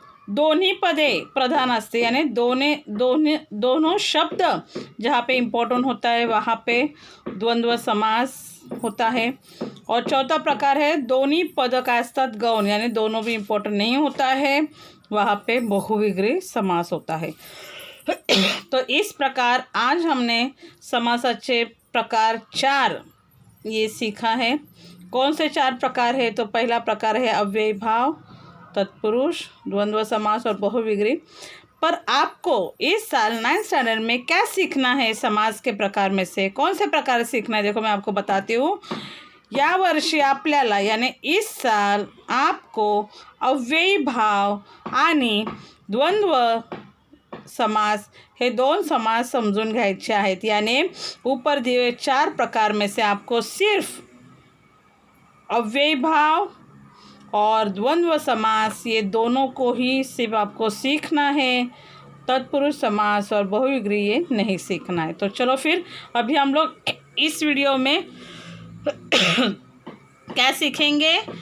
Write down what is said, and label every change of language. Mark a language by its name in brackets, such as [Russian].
[Marathi] दोन्ही पदे प्रधान असते [Hindi] यानी दोनों शब्द जहाँ पे इम्पोर्टेंट होता है वहाँ पे द्वंद्व समास होता है. और चौथा प्रकार है [Marathi] दोन्ही पद काय असतात गौण [Hindi] यानी दोनों भी इम्पोर्टेंट नहीं होता है, वहाँ पे बहुविग्री समास होता है. तो इस प्रकार आज हमने समासाचे प्रकार 4 ये सीखा है. कौन से 4 प्रकार है? तो पहला प्रकार है अव्ययी भाव, तत्पुरुष, द्वंद्व समास और बहुविग्री. पर आपको इस साल 9th स्टैंडर्ड में क्या सीखना है समास के प्रकार में से? कौन से प्रकार सीखना है? देखो मैं आपको बताती हूँ. [Marathi] या वर्षी आपल्याला [Hindi] यानी इस साल आपको [Marathi] अव्ययी भाव आणि द्वंद्व समास हे 2 समास समजून घ्यायचे आहेत. [Hindi] यानी ऊपर दिए 4 प्रकार में से आपको सिर्फ अव्ययी भाव और द्वंद्व समास ये दोनों को ही सिर्फ आपको सीखना है. तत्पुरुष समास और बहुविग्री ये नहीं सीखना है. तो चलो फिर अभी हम लोग इस वीडियो में क्या सीखेंगे?